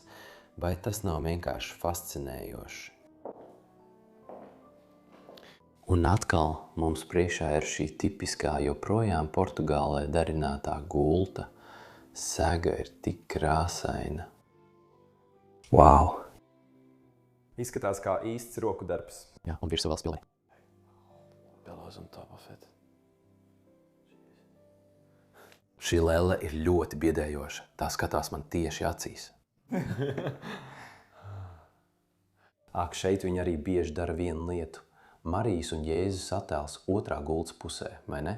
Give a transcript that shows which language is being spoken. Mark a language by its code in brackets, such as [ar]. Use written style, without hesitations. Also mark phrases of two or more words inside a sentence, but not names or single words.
[lv] Vai tas nav vienkārši fascinējoši? Un atkal mums priekšā ir šī tipiskā, joprojām Portugālē darinātā gulta. Sega ir tik krāsaina. Wow! Izskatās kā īsts roku darbs. Jā, un virsū vēl spilī. [en] Pillows on top of it. [lv] Šī lelle ir ļoti biedējoša. Tā skatās man tieši acīs. Ak, šeit viņi arī bieži dara vienu lietu. Marijas un Jēzus attēls otrā gultas pusē, vai ne?